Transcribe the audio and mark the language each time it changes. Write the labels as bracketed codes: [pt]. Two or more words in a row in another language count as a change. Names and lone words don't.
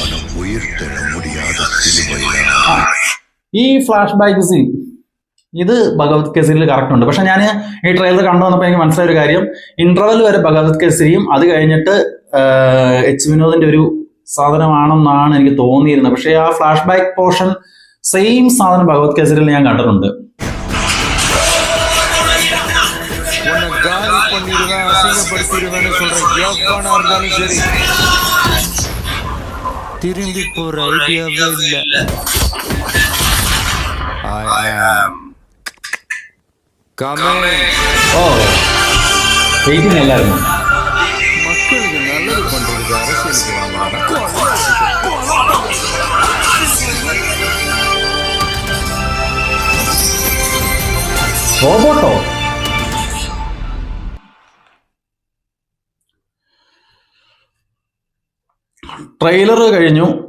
[ml] ഈ [en] flashback scene [ml] ഇത് ഭഗവത് കേസരിയിൽ കറക്റ്റ് ഉണ്ട്. പക്ഷെ ഞാൻ ഈ ട്രെയിലർ കണ്ടു വന്നപ്പോൾ എനിക്ക് മനസ്സിലായ ഒരു കാര്യം, ഇന്റർവെൽ വരെ ഭഗവത് കേസരിയും അത് കഴിഞ്ഞിട്ട് എച്ച് വിനോദിന്റെ ഒരു സാധനമാണെന്നാണ് എനിക്ക് തോന്നിയിരുന്നത്. പക്ഷെ ആ [en] flashback portion same [ml] സാധനം ഭഗവത് കേസരിയിൽ ഞാൻ കണ്ടിട്ടുണ്ട്. [ta] திரும்பி போற ஐடியாவே இல்ல. [en] I am coming. [ta] வெயிட்டிங் எல்லாரும் மக்களுக்கு நல்லது பண்றதுக்கு அரசியலுக்கு வாங்க. [ml] റോബോട്ടോ ട്രെയിലർ കഴിഞ്ഞു.